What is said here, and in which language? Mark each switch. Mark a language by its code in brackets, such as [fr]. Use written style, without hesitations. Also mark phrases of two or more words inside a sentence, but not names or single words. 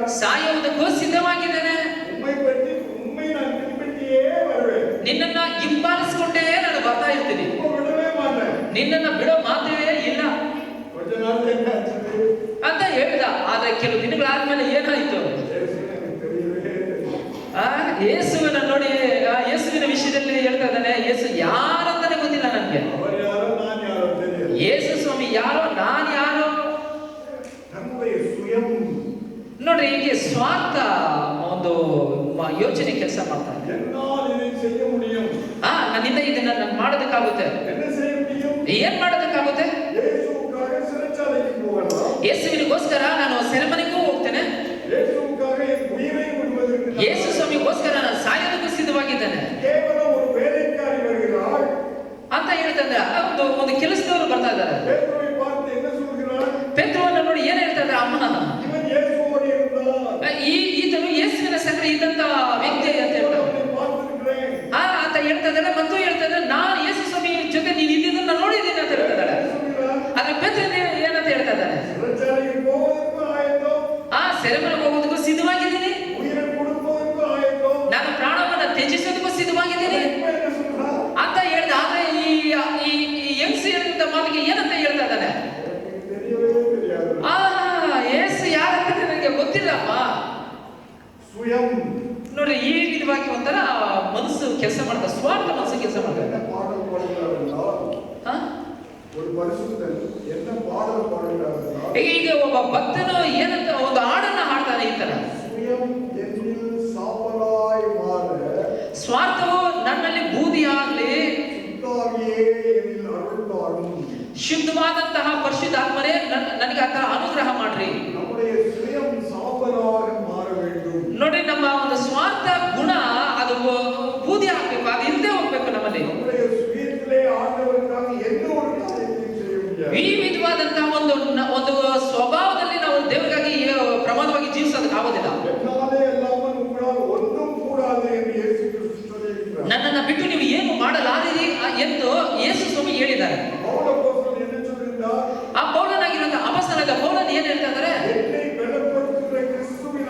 [kn] ಸಾಯುವುದಕ್ಕೂ ಸಿದ್ಧವಾಗಿದ್ದೇನೆ. [ta] உம்மை நான் பின்பற்றியே வருவேன். [kn] ನಿನ್ನನ್ನ ಹಿಂಬಾಲಿಸಿಕೊಂಡೇ ನಾನು ಬರ್ತಾ ಇರ್ತೀನಿ. [ta] உம்மை விடவே மாட்டேன். [kn] ನಿನ್ನನ್ನ ಬಿಡೋ ಮಾತೇ ಇಲ್ಲ [ta] கொஞ்ச நாள் என்னாச்சு? [kn] ಅಂತ ಹೇಳ್ದ. ಆದ್ರೆ ಕೆಲವು ದಿನಗಳಾದ್ಮೇಲೆ ಏನಾಯ್ತು? ಯೇಸುವಿನ ನೋಡಿ, ಯೇಸುವಿನ ವಿಷಯದಲ್ಲಿ ಹೇಳ್ತಾ ಇದ್ದಾನೆ, ಯೇಸು ಯಾರಂತಾನೆ ಗೊತ್ತಿಲ್ಲ ನನ್ಗೆ. [ta] அவர் யாரோ நான் யாரோ தெரியாது. [kn] ಯೇಸು ಸ್ವಾಮಿ ಯಾರೋ, ನಾನ್ ಯಾರೋ. [ta] நம்முடைய சுயம் [kn] ನೋಡ್ರಿ, ಹೀಗೆ ಸ್ವಾರ್ಥ ಒಂದು ಯೋಚನೆ ಕೆಲಸ ಮಾಡ್ತಾನೆ. [ta] என்னால் இதை செய்ய முடியும். [kn] ನನ್ನಿಂದ ಇದನ್ನ ನಾನು ಮಾಡೋದಕ್ಕಾಗುತ್ತೆ. [ta] என்ன செய்ய முடியும்? [kn] ಏನ್ ಮಾಡೋದಕ್ಕಾಗುತ್ತೆ? [ta] இயேசுவுக்காக சிறைச்சாலைக்கு போகலாம். [kn] ಯೇಸುವಿನಿಗೋಸ್ಕರ ನಾನು ಸೆರೆಮನೆಗೂ ಹೋಗ್ತೇನೆ. [ta] இயேசுவுக்காக என் உயிரை விடுவதற்கு [kn] ಯೇಸು ಸ್ವಾಮಿಗೋಸ್ಕರ ನಾನು ಸಾಯೋದಕ್ಕೂ ಸಿದ್ಧವಾಗಿದ್ದೇನೆ [ta] ಕೇವಲ ஒரு வேலைக்காரி வருகிறாள் [kn] ಅಂತ ಹೇಳ್ತಂದ್ರೆ ಒಂದು ಕೆಲಸದವರು ಬರ್ತಾ ಇದ್ದಾರೆ. [ta] பேதுருவை பார்த்து என்ன சொல்கிறாள்? [kn] ಪೇತ್ರವನ್ನು ನೋಡಿ ಏನ್ ಹೇಳ್ತಾ ಇದ್ದಾರೆ? ಅಮ್ಮ, [ta] இவன் இயேசுவோடு இருந்தான். [kn] ಈತನು ಯೇಸುವಿನ ಸಂಗಡ ಇದ್ದಂತ ವ್ಯಕ್ತಿ ಅಂತ ಹೇಳ್ತಾರೆ. [ta] அவனை பார்த்திருக்கிறேன். [kn] ಅಂತ ಹೇಳ್ತಾ ಇದ್ದಾರೆ. ಮತ್ತು ಹೇಳ್ತಾ ಇದ್ದಾರೆ, ನಾನು ಯೇಸು ಸ್ವಾಮಿ ಜೊತೆ ನೀನು ಇದ್ದಿದ್ದನ್ನ ನೋಡಿದ್ದೀನಿ ಅಂತ ಹೇಳ್ತಾ ಇದ್ದಾರೆ. ಆದ್ರೆ ಪೇತ್ರ ಏನಂತ ಹೇಳ್ತಾ ಇದ್ದಾರೆ? [ta] சிறைச்சாலைக்கு போவதற்கு ஆயத்தம். [kn] ಸೆರೆಮನೆಗೆ ಹೋಗೋದಕ್ಕೂ ಸಿದ್ಧವಾಗಿದ್ದೀನಿ, [ta] உயிரை கொடுப்பதற்கு ஆயத்தம். [kn] ನಾನು ಪ್ರಾಣವನ್ನ ತ್ಯಜಿಸೋದಕ್ಕೂ ಸಿದ್ಧವಾಗಿದ್ದೀನಿ [ta] இப்ப என்ன சொல்றா? [kn] ಅಂತ ಹೇಳ್ದ. ಆದ್ರೆ ಈ ಹೆಂಗಸು ಹೇಳಿದಂತ ಮಾತಿಗೆ ಏನಂತ ಹೇಳ್ತಾ ಇದ್ದಾನೆ? [ta] எனக்கு தெரியவே தெரியாது. [kn] ಯೇಸು ಯಾರಂತ ನನಗೆ ಗೊತ್ತಿಲ್ಲಪ್ಪ. [ta] சுயம் [kn] ನೋಡ್ರಿ, ಈ ವಿಧವಾಗಿ ಒಂಥರ ಮನಸ್ಸು ಕೆಲಸ ಮಾಡ್ತಾ, ಸ್ವಾರ್ಥ ಮನಸ್ಸು ಕೆಲಸ ಮಾಡ್ತಾ [ta] என்ன பாடல் பாடுகிறார் என்றால், ஒரு பரிசுத்தன் என்ன பாடல் பாடுகிறார் என்றால், [kn] ಈಗ ಒಬ್ಬ ಭಕ್ತನು ಏನಂತ ಒಂದು ಹಾಡನ್ನ ಹಾಡ್ತಾನೆ ಈ ತರ, [ta] சுயம் என்னில் சாம்பலாய் மாற, [kn] ಸ್ವಾರ್ಥವು ನನ್ನಲ್ಲಿ ಬೂದಿಯಾಗ್ಲಿ, [ta] சுத்தாவியே என்னில் அருள் தாரும். [kn] ಶುದ್ಧವಾದಂತಹ ಪರಿಶುದ್ಧಾತ್ಮರೇ ನನಗೆ ಆತರ ಅನುಗ್ರಹ ಮಾಡ್ರಿ. [ta] நம்முடைய சுயம் சாம்பலாக மாற வேண்டும். [kn] ನೋಡ್ರಿ, ನಮ್ಮ ಒಂದು ಸ್ವಾರ್ಥ ಗುಣ ಅದು ಬೂದಿ ಆಗ್ಬೇಕು, ಅದು ಇಲ್ಲದೆ ಹೋಗ್ಬೇಕು ನಮ್ಮಲ್ಲಿ. [ta] நம்முடைய சுயத்திலே ஆண்டவருக்காக எந்த ஒரு காரியத்தையும் செய்ய முடியாது. [kn] ಈ ವಿಧವಾದಂತಹ ಒಂದು ಸ್ವಭಾವದಲ್ಲಿ ನಾವು ದೇವರಿಗಾಗಿ ಪ್ರಮಾದವಾಗಿ ಜೀವಿಸೋದಕ್ಕೆ ಆಗೋದಿಲ್ಲ. [ta] என்னாலே அல்லாமல் உங்களால் ஒன்றும் கூடாது என்று இயேசு கிறிஸ்து சொல்லியிருக்கிறார். [kn] ನನ್ನನ್ನು ಬಿಟ್ಟು ನೀವು ಏನು ಮಾಡಲಾರಿರಿ ಎಂದು ಯೇಸು ಸ್ವಾಮಿ ಹೇಳಿದ್ದಾರೆ. [ta] பவுல் அப்போஸ்தலன் என்ன சொல்கிறார்? [kn] ಆ ಪೌಲನಾಗಿರುವಂತಹ ಅಪೊಸ್ತಲನಾದ ಪೌಲನ್ ಏನ್ ಹೇಳ್ತಾ ಇದ್ದಾರೆ? [ta] என்னை பலப்படுத்துகிற கிறிஸ்து